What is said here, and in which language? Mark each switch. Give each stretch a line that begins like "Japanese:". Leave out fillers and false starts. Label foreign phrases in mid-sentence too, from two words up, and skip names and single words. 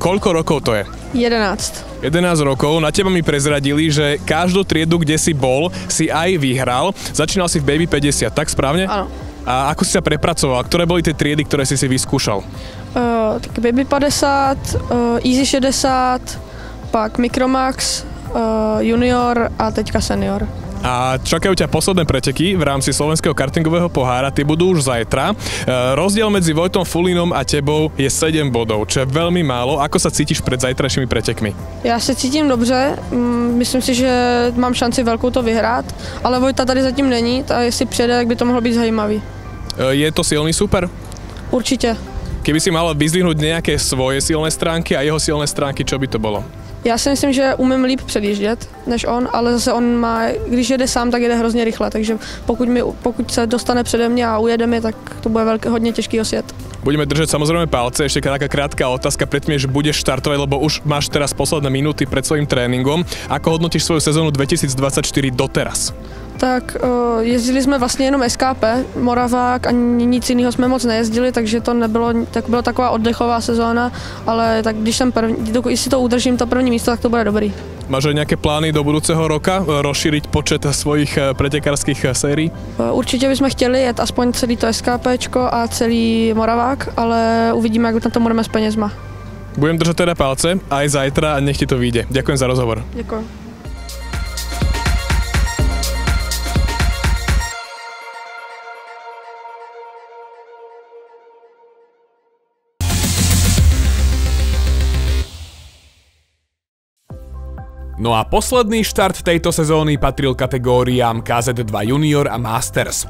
Slovak: Koľko rokov to je? 11. 11 rokov. Na teba mi prezradili, že každú triedu, kde si bol, si aj vyhral. Začínal si v Baby 50, tak správne? Áno. A ako si sa prepracoval? Ktoré boli tie triedy, ktoré si vyskúšal?
Czech: Tak Baby 50, Easy 60, pak Micromax, Junior a teďka Senior.
Slovak: A čakajú ťa posledné preteky v rámci Slovenského kartingového pohára, tie budú už zajtra. Rozdiel medzi Vojtom Fulínom a tebou je 7 bodov, čo je veľmi málo. Ako sa cítiš pred zajtrajšími pretekmi?
Czech: Já se cítím dobře, myslím si, že mám šanci velkou to vyhrát, ale Vojta tady zatím není, a jestli přijede, tak by to mohlo být zajímavý.
Slovak: Je to silný super?
Czech: Určitě.
Slovak: Keby si mal vyzdvihnúť nejaké svoje silné stránky a jeho silné stránky, čo by to bolo?
Czech: Já si myslím, že umím líp předjíždět než on, ale zase on má, když jede sám, tak jede hrozně rychle, takže pokud se dostane přede mě a ujede mi, tak to bude hodně těžký osjet.
Slovak: Budeme držať samozrejme palce, ešte taká krátka otázka predtým, že budeš štartovať, lebo už máš teraz posledné minúty pred svojím tréningom. Ako hodnotíš svoju sezónu 2024 doteraz?
Czech: Tak jezdili jsme vlastně jenom SKP, Moravák a nic jiného jsme moc nejezdili, takže to nebylo, tak byla taková oddechová sezóna, ale tak když jsem jestli to udržím to první místo, tak to bude dobrý.
Slovak: Máš aj nejaké plány do budúceho roka rozšíriť počet svojich pretekárskych sérií?
Czech: Určitě bychom chtěli jet aspoň celý to SKPčko a celý Moravák, ale uvidíme, jak na to budeme s penězma.
Slovak: Budem držať teda palce aj zajtra a nech ti to vyjde. Ďakujem za rozhovor.
Czech: Děkuji.
Slovak: No a posledný štart tejto sezóny patril kategóriám KZ2 Junior a Masters.